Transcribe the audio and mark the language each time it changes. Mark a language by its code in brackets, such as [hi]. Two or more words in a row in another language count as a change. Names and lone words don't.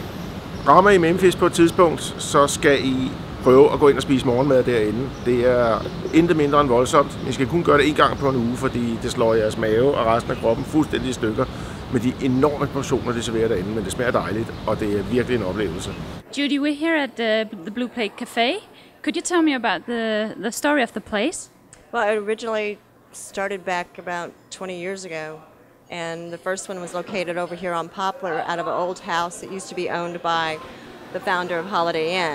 [da] Rammer I Memphis på et tidspunkt, så skal I prøve at gå ind og spise morgenmad derinde. Det er intet mindre end voldsomt. I skal kun gøre det 1 gang på en uge, fordi det slår jeres mave og resten af kroppen fuldstændig i stykker med de enorme portioner, de serverer derinde. Men det smager dejligt, og det er virkelig en oplevelse. [en] Judy, we're here at the Blue Plate Cafe. Could you tell me about the story of the place? Well, it originally started back about 20 years ago. And the first one was located over here on Poplar out of an old house that used to be owned by the founder of Holiday Inn.